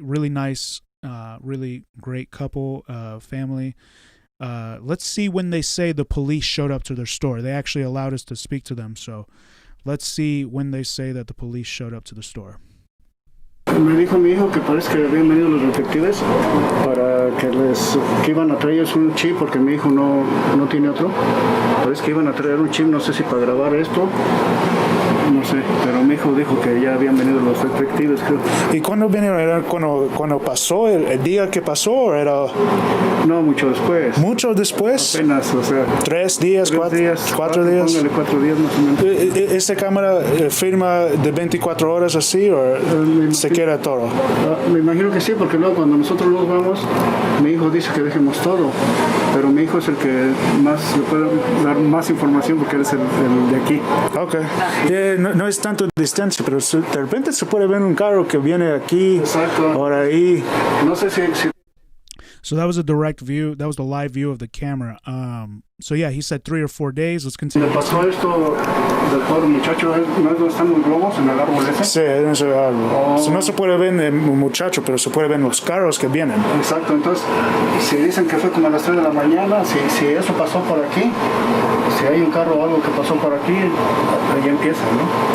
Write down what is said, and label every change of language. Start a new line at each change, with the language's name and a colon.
English: Really nice, really great couple, family. Let's see when they say the police showed up to their store. They actually allowed us to speak to them, so let's see when they say that the police showed up to the store.
Spanish: Me dijo mi hijo que parece que habían venido los detectives para que iban a traerles un chip porque mi hijo no tiene otro. Parece que iban a traer un chip, no sé si para grabar esto, no sé, pero mi hijo dijo que ya habían venido los detectives, creo. ¿Y cuándo vinieron? ¿Era cuando pasó, el día que pasó, o era...? No, mucho después. ¿Mucho después? Apenas, o sea... 3 días, 4 días? Póngale 4 días más o menos. ¿Esta cámara firma de 24 horas así o se queda todo? Me imagino que sí, porque luego cuando nosotros nos vamos, mi hijo dice que dejemos todo, pero mi hijo es el que más le puede dar más información porque él es el de aquí. Ok. No es tanto distancia, pero de repente se puede ver un carro que viene aquí. Exacto. Por ahí. No sé si...
English: So that was a direct view. That was the live view of the camera. So yeah, he said 3 or 4 days. Let's continue.
Spanish: Le pasó esto del pobre muchacho, ¿no es donde están los globos en el árbol ese? Sí, en ese árbol. So no se puede ver el muchacho, pero se puede ver los carros que vienen. Exacto, entonces, si dicen que fue como a las 3 de la mañana, si eso pasó por aquí, si hay un carro o algo que pasó por aquí, ahí empieza, ¿no?